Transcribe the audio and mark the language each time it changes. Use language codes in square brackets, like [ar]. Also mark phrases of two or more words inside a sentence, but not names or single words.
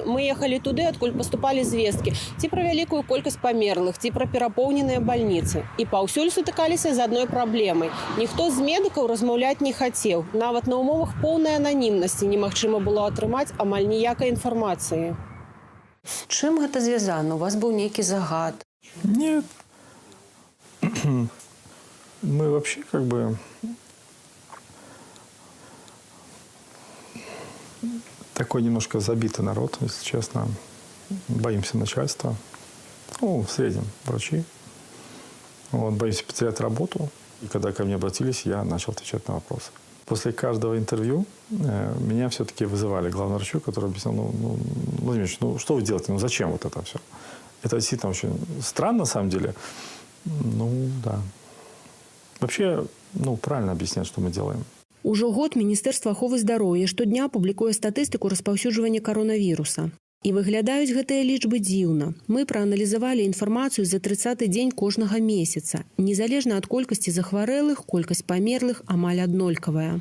[be] Мы ехалі туды, адкуль паступалі звесткі, ці пра вялікую колькасць памерлых, ці пра перапоўненыя бальніцы. І паўсюль сутыкаліся з адной праблемай. Ніхто з медыкаў размаўляць не хацеў. Нават на умовах поўнай ананімнасці немагчыма было атрымаць амаль ніякай інфармацыі. З чым гэта звязана? У вас быў нейкі загад? [ru] Нет. Мы вообще Такой немножко забитый народ, если честно. Боимся начальства. Ну, в среднем врачи. Вот, боимся потерять работу. И когда ко мне обратились, я начал отвечать на вопросы. После каждого интервью меня все-таки вызывали к главному врачу, который объяснял, Владимир Ильич, что вы делаете, зачем вот это все? Это действительно очень странно, на самом деле. Да. Вообще, правильно объяснять, что мы делаем. [be] Ужо год Міністэрства аховы здароўя штодня публікуе статыстыку распаўсюджвання каронавіруса. І выглядаюць гэтыя лічбы дзіўна. Мы прааналізавалі інфармацыю за 30-й дзень кожнага месяца. Незалежна ад колькасці захварэлых, колькасць памерлых амаль аднолькавая.